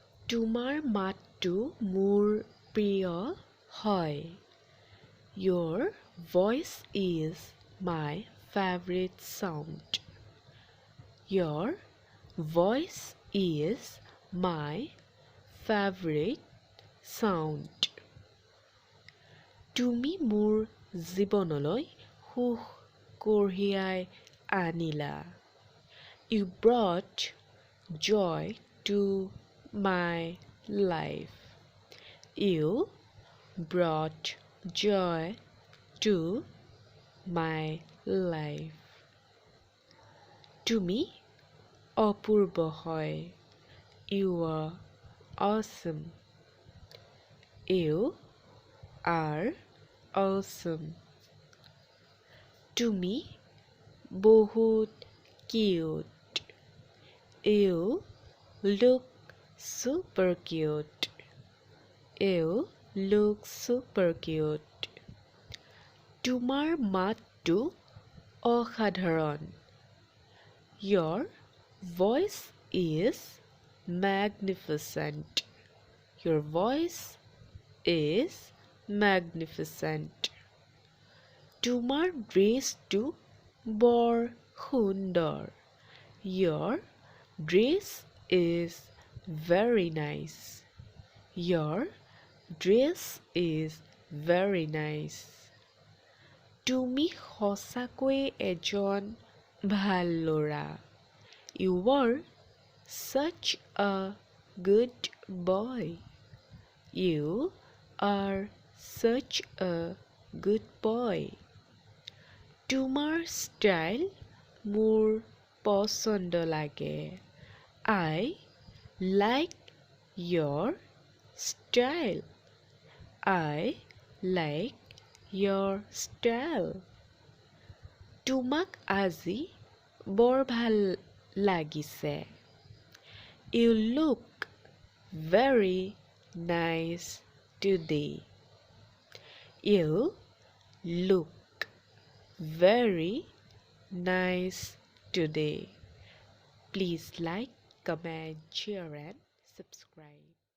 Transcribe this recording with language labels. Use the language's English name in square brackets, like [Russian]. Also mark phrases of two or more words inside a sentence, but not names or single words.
[Assamese] তোমাৰ মাতটো মোৰ প্ৰিয় হয়. [English] Your voice is my favorite sound. Your voice is my favorite sound. [Assamese] তুমি মোৰ জীৱনলৈ সুখ কঢ়িয়াই আনিলা. [English] You brought joy to my life. You brought joy to my life. [Assamese] তুমি অপূৰ্ব হয়. [English] You are awesome. You are awesome. [Assamese] তুমি বহুত cute. [English] You look super cute. You look super cute. [Assamese] তোমাৰ মাতটো অসাধাৰণ. [English] Your voice is magnificent. Your voice is magnificent. [Assamese] তোমাৰ ড্ৰেছটো বৰ সুন্দৰ. [English] Your dress is very nice. Your dress is very nice. [Assamese] তুমি সঁচাকৈয়ে এজন ভাল ল'ৰা. [English] You were such a good boy. You are such a good boy. [Assamese] তোমাৰ ষ্টাইল মোৰ পচন্দ লাগে. [English] I like your style. I like your style. [Assamese] তোমাক আজি বৰ ভাল লাগিছে. [English] You look very nice today. You look very nice today. Please like, comment, share and subscribe.